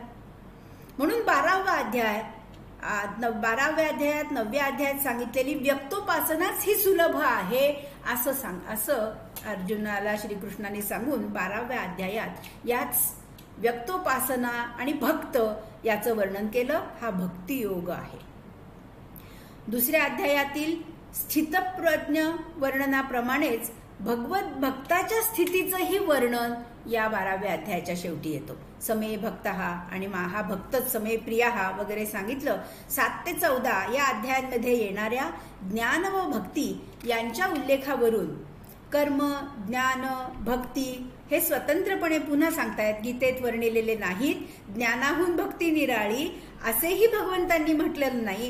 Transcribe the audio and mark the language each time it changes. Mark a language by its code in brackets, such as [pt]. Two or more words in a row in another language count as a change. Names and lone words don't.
[mr] म्हणून 12वा अध्याय 12व्या अध्यायात 9व्या अध्यायात सांगितलेली व्यक्तोपासनाच ही सुलभ आहे असं अर्जुनाला श्रीकृष्णाने सांगून 12व्या अध्यायात याच व्यक्तोपासना आणि भक्त याचं वर्णन केलं. हा भक्तियोग आहे. दुसऱ्या अध्यायातील स्थितप्रज्ञ वर्णनाप्रमाणेच भगवत भक्ताच्या स्थितीचंही वर्णन या 12व्या अध्यायाच्या शेवटी येतो. [sa] समे भक्तः [mr] आणि हा भक्तच [sa] समे प्रियः [mr] वगैरे सांगितलं. 7 ते 14 या अध्यायांमध्ये येणाऱ्या ज्ञान व भक्ती यांच्या उल्लेखावरून कर्म, ज्ञान, भक्ती हे स्वतंत्रपणे पुन्हा सांगतायत. गीतेत वर्णिलेले नाहीत. ज्ञानाहून भक्ती निराळी असेही भगवंतांनी म्हटलेलं नाही.